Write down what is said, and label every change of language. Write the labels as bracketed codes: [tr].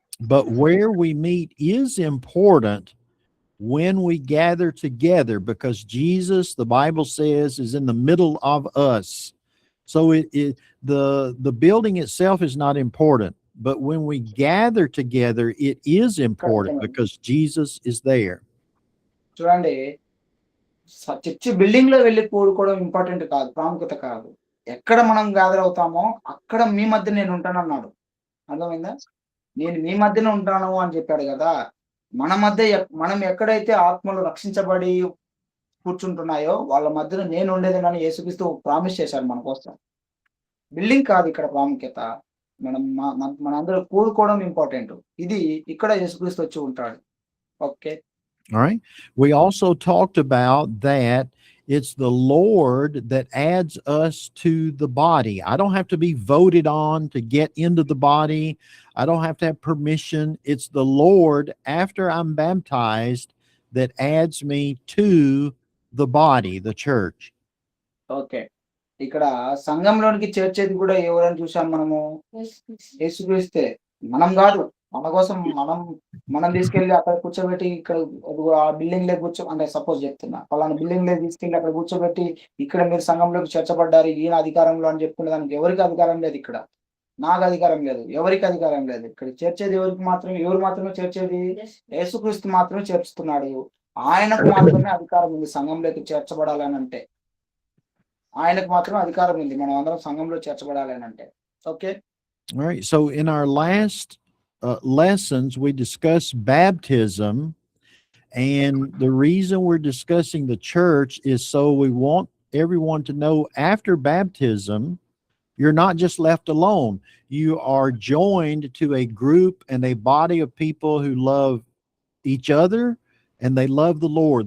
[en] But where we meet is important when we gather together, because Jesus, the Bible says, is in the middle of us. So the building itself is not important, but when we gather together, it is important because Jesus is there. [te] చూడండి, church building లో వెళ్ళి కూడుకోవడం important కాదు, ప్రాముఖ్యత కాదు. ఎక్కడ మనం gather అవుతామో అక్కడ మీ మధ్య నేను ఉంటాను అన్నాడు. అర్థమైందా? నేను మీ మధ్యనే ఉంటాను అని చెప్పాడు కదా. మన మధ్య మనం ఎక్కడైతే ఆత్మలు రక్షించబడి కూర్చుంటున్నాయో వాళ్ళ మధ్యలో నేను ఉండేదని యేసుక్రీస్తు ప్రామిస్ చేశాడు మన కోసం. బిల్డింగ్ కాదు ఇక్కడ ప్రాముఖ్యత. మనందరూ కూడుకోవడం ఇంపార్టెంట్. ఇది ఇక్కడ యేసుక్రీస్తు వచ్చి ఉంటాడు. Okay. [en] All right. We also talked about that it's the Lord that adds us to the body. I don't have to be voted on to get into the body. I don't have to have permission. It's the Lord, after I'm baptized, that adds me to the body, the church. Okay. [te] ఇక్కడ సంఘంలోనికి చేర్చేది కూడా ఎవరని చూసాం మనము? యేసుక్రీస్తే. మనం కాదు. మన కోసం మనం తీసుకెళ్లి అక్కడ కూర్చోబెట్టి ఇక్కడ ఆ బిల్డింగ్ లో అంటే సపోజ్ చెప్తున్నా, పలానా బిల్డింగ్ లో తీసుకెళ్లి అక్కడ కూర్చోబెట్టి ఇక్కడ మీరు సంఘంలోకి చేర్చబడ్డారు ఈయన అధికారంలో అని చెప్పుకునే దానికి ఎవరికి అధికారం లేదు. ఇక్కడ నాకు అధికారం లేదు, ఎవరికి అధికారం లేదు. ఇక్కడ చేర్చేది ఎవరు మాత్రమే చేర్చేది? యేసుక్రీస్తు మాత్రమే చేర్చుతున్నాడు. ఆయనకు మాత్రమే అధికారం ఉంది సంఘంలోకి చేర్చబడాలని అంటే. ఆయనకు మాత్రమే అధికారం ఉంది మనం అందరం సంఘంలో చేర్చబడాలని అంటే. [en] Okay. All right. So in our last lessons, we discussed baptism, and the reason we're discussing the church is so we want everyone to know after baptism, you're not just left alone. You are joined to a group and a body of people who love each other and they love the Lord.